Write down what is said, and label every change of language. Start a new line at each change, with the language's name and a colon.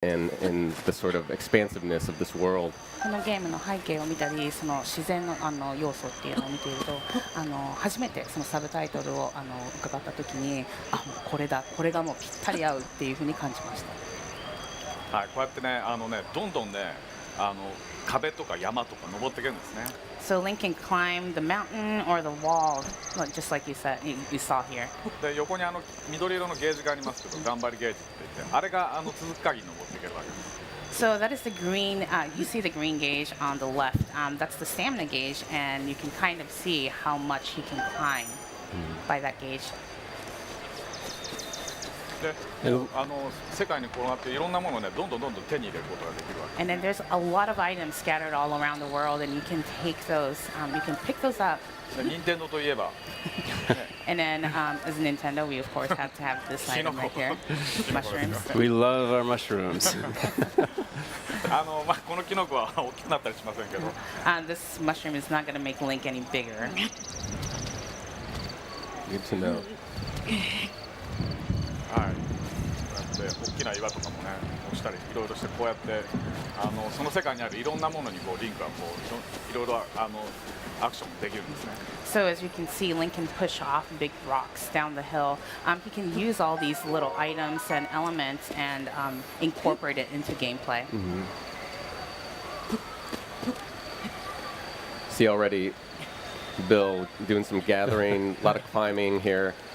English: in the sort of expansiveness of this world.
Japanese: このゲームの背景を見たり、その自然の要素っていうのを見ていると、初めてそのサブタイトルを伺った時に、もうこれだ、これがもうぴったり合うっていうふうに感じました。はい、こうやってね、どんどんね、壁とか山とか登っていけるんですね。
English: So Link can climb the mountain or the wall, just like you said, you saw here.
Japanese: で横に緑色のゲージがありますけど、頑張りゲージって言って、あれが続く限り登っていけるわけです。
English: So that is the green. You see the green gauge on the left. That's the stamina gauge, and you can kind of see how much he can climb by that gauge.
Japanese: で、世界に転がっていろんなものをね、どんどん手に入れることができるわけ。
English: And then there's a lot of items scattered all around the world, and you can take those. You can pick those up.
Japanese: 任天堂といえば。
English: And then, as Nintendo, we of course have to have this item right here, mushrooms. We love our mushrooms.
Japanese: このキノコは大きくなったりしませんけど。
English: This mushroom is not going to make Link any bigger. Good to know.
Japanese: はい。こうやって大きな岩とかもね、押したりいろいろしてこうやってその世界にあるいろんなものにこうリンクはこういろいろアクションできるんですね。
English: So as you can see, Link can push off big rocks down the hill. He can use all these little items and elements and incorporate it into gameplay. See already, Bill doing some gathering, a lot of climbing here.